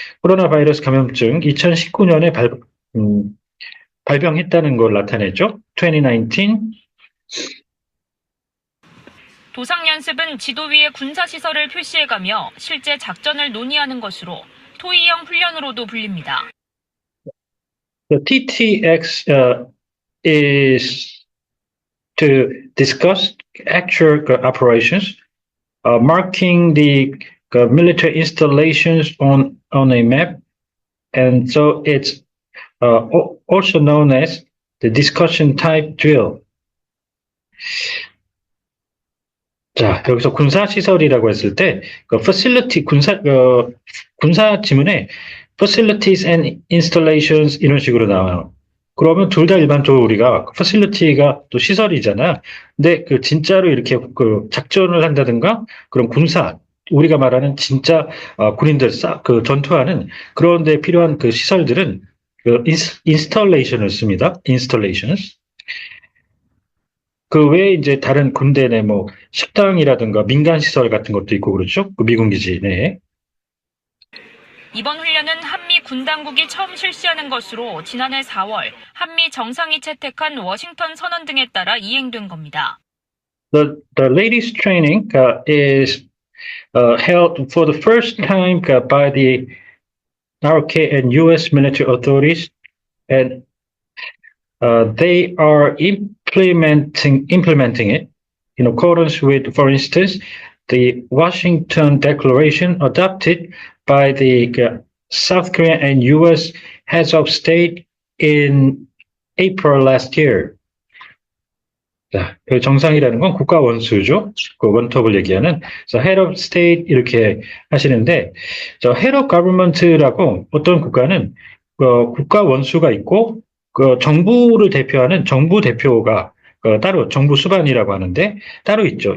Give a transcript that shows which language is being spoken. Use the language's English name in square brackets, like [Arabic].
[Korean] 코로나 바이러스 감염증 2019년에 발병했다는 걸 나타내죠. 2019. 도상 연습은 지도 위에 군사 시설을 표시해가며 실제 작전을 논의하는 것으로 토이형 훈련으로도 불립니다. [English] The TTX is to discuss actual operations, marking the military installations on a map, and so it's also known as the discussion type drill. [Korean] 자, 여기서 군사시설이라고 했을 때, facility, 군사 지문에 [English] facilities and installations [Korean] 이런 식으로 나와요. 그러면 둘 다 일반적으로 우리가 facility가 또 시설이잖아. 근데 진짜로 이렇게 작전을 한다든가 그런 군사, 우리가 말하는 진짜 군인들 전투하는 그런 데 필요한 시설들은 installation을 씁니다. installations. 그 외에 이제 다른 군대 내 식당이라든가 민간 시설 같은 것도 있고 그렇죠. 미군 기지 내에. 이번 훈련은 한미 군 당국이 처음 실시하는 것으로 지난해 4월 한미 정상이 채택한 워싱턴 선언 등에 따라 이행된 겁니다. [English] The latest training is held for the first time by the RK and U.S. military authorities, and they are implementing it in accordance with, for instance, the Washington Declaration adopted by the South Korean and U.S. heads of state in April last year. [Korean] 자, 그 정상이라는 건 국가 원수죠. 그 원톱을 얘기하는. 그래서 head of state 이렇게 하시는데, 저 head of government라고 어떤 국가는 국가 원수가 있고, 그 정부를 대표하는 정부 대표가 따로 정부 수반이라고 하는데 따로 있죠.